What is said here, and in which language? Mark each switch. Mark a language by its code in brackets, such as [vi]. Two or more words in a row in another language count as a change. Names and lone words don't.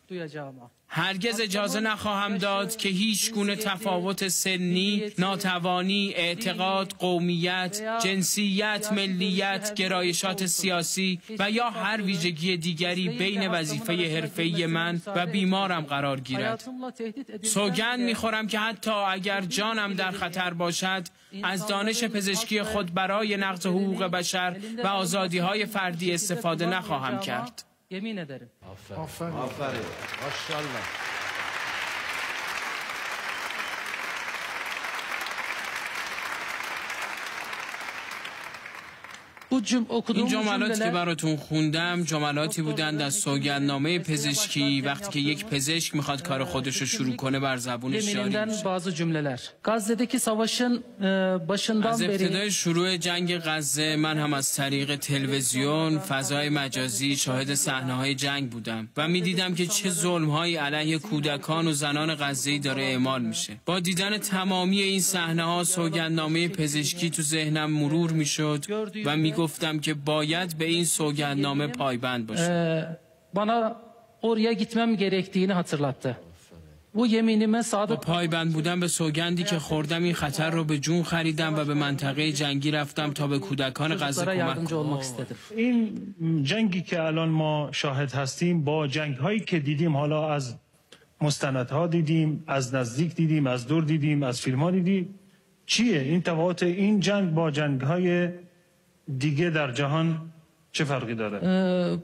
[fa] هرگز اجازه نخواهم داد که هیچ گونه تفاوت سنی، ناتوانی، اعتقاد، قومیت، جنسیت، ملیت، گرایشات سیاسی و یا هر ویژگی دیگری بین وظیفه حرفه‌ای من و بیمارم قرار گیرد. سوگند می‌خورم که حتی اگر جانم در خطر باشد، از دانش پزشکی خود برای نقض حقوق بشر و آزادی‌های فردی استفاده نخواهم کرد. [tr] yemin ederim. [fa] آفرین. ماشاءالله. این جملاتی که براتون خوندم جملاتی بودند از سوگندنامه پزشکی وقتی که یک پزشک میخواد کار خودش رو شروع کنه بر زبونش جاری میشه. [tr] bazı cümleler. Gazze'deki savaşın başından [fa] از [tr] beri [fa] ابتدای شروع جنگ غزه من هم از طریق تلویزیون، فضای مجازی شاهد صحنه‌های جنگ بودم و میدیدم که چه ظلم‌هایی علیه کودکان و زنان غزه‌ای داره اعمال میشه. با دیدن تمامی این صحنه‌ها سوگندنامه پزشکی تو ذهنم مرور میشد و گفتم که باید به این سوگندنامه پایبند باشم. [tr] bana oraya gitmem gerektiğini hatırlattı. Bu yeminime sadık. [fa] با پایبند بودن به سوگندی که خوردم این خطر رو به جون خریدم و به منطقه جنگی رفتم تا به کودکان غزه کمک کنم. این جنگی که الان ما شاهد هستیم با جنگ‌هایی که دیدیم، حالا از مستندها دیدیم، از نزدیک دیدیم، از دور دیدیم، از فیلم‌ها دیدیم، چیه این تفاوت این جنگ با جنگ‌های دیگه در جهان چه فرقی داره؟